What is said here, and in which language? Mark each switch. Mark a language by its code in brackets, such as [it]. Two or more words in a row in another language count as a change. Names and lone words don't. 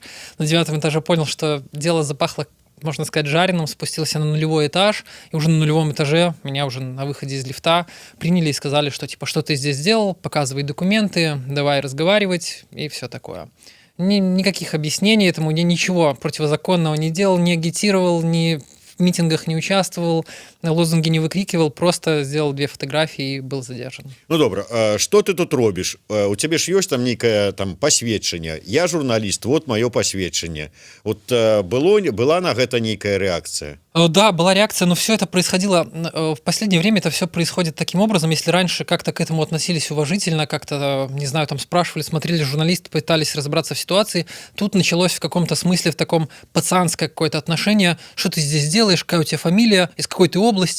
[ru] На 9-м этаже понял, что дело запахло, можно сказать, жареным, спустился на 0-й этаж, и уже на 0-м этаже меня уже на выходе из лифта приняли и сказали, что типа: что ты здесь сделал, показывай документы, давай разговаривать и все такое. Никаких объяснений этому, я ничего противозаконного не делал, не агитировал, ни в митингах не участвовал, лозунги не выкрикивал, просто сделал 2 фотографии и был задержан. [be] Ну добра, что ты тут робишь? У тебя ж ёсць там нейкае там пасведчанне. [ru] Я журналист, вот мое пасведчанне. [be] Вот была на гэта нейкая реакция? [ru] Да, была реакция, но все это происходило в последнее время, это все происходит таким образом. Если раньше как-то к этому относились уважительно, как-то, не знаю, там спрашивали, смотрели журналисты, пытались разобраться в ситуации, тут началось в каком-то смысле в таком пацанское какое-то отношение: что ты здесь делаешь, какая у тебя фамилия, из какой ты области.